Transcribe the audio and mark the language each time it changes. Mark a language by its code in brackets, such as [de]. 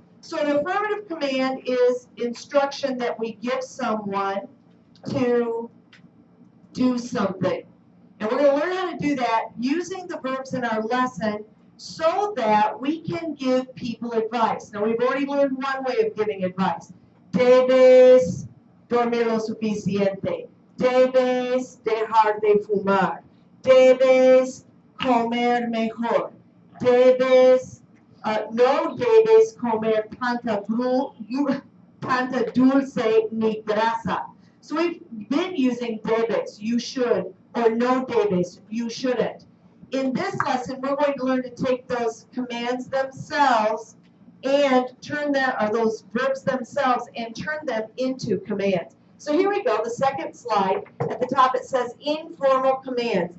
[en] So an affirmative command is instruction that we give someone to do something. And we're going to learn how to do that using the verbs in our lesson so that we can give people advice. Now, we've already learned one way of giving advice. [es] Debes dormir lo suficiente. Debes dejar de fumar. Debes comer mejor. Debes, no debes comer tanta dulce ni grasa. [en] So we've been using debes, you should, or no debes, you shouldn't. In this lesson, we're going to learn to take those commands themselves and turn them, or those verbs themselves, and turn them into commands. So here we go, the second slide. At the top it says informal commands.